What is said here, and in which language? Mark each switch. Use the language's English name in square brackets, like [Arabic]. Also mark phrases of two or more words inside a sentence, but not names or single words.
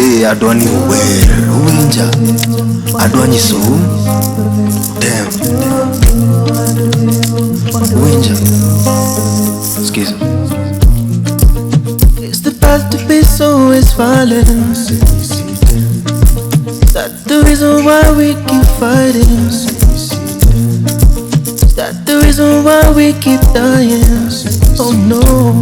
[Luo (Kenya and Tanzania)] adwani uwer uwinja adwani soum TEM uwinja skiza. [English] It's the path to peace, always violence. That's the reason why we keep fighting. That's the reason why we keep dying. Oh no.